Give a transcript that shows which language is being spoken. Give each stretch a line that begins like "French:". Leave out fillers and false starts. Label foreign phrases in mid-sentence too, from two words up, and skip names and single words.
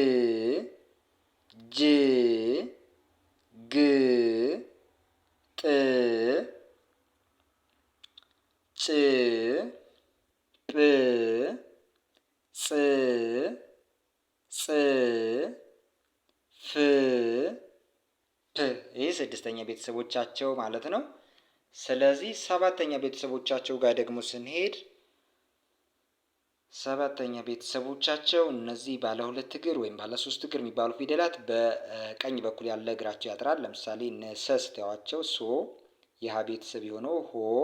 Amharic: ጅ ግ ጥ ጭ ጵ ጽ ፅ ፍ ፕ ይህ ስድስተኛ ቤተሰቦቻቸው ማለት ነው። ስለዚህ ሰባተኛ ቤተሰቦቻቸው ጋር ደግሞ ስንሄድ ሰባተኛ ቤተሰቦቻቸው እነዚህ ባለ ሁለት እግር ወይም ባለ ሶስት እግር የሚባሉ ፊደላት በቀኝ በኩል ያለ እግራቸው ያጥራል። ለምሳሌ እነ ሰ ስትያዋቸው ሶ፣ የሀ ቤተሰብ የሆነው ሆ፣